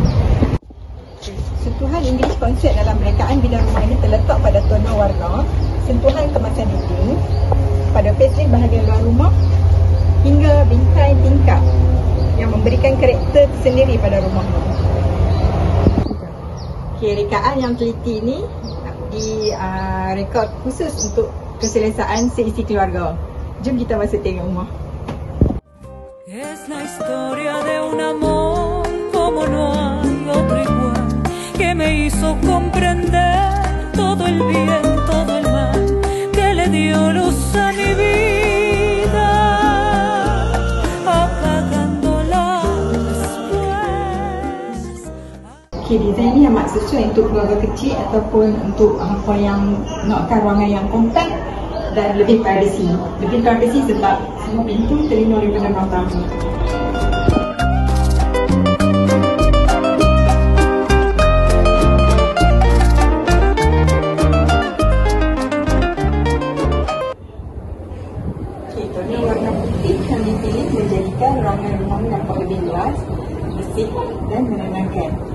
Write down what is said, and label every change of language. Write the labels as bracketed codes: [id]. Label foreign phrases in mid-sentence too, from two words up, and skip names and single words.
[ms] Sentuhan Inggeris konsep dalam rekaan bina rumah ini terletak pada tona warna, sentuhan kemasan dinding, pada facelift bahagian luar rumah hingga bingkai tingkap yang memberikan karakter sendiri pada rumah ini. Rekaan yang teliti ini direkod khusus untuk keselesaan seisi keluarga. Jom kita masuk tengok rumah. [es] Es la historia de un amor como no hay otro igual, que me hizo comprender todo el bien, todo el mal, que le dio luz a mi vida, apagándola después. [ms] Desain ni amat sesuai untuk keluarga kecil ataupun untuk apa yang nakkan ruangan yang kompak dan lebih privacy. Lebih privacy sebab semua pintu terlindung daripada ruang tamu. Tona warna putih yang dipilih menjadikan ruangan rumah nampak lebih luas, bersih dan menenangkan.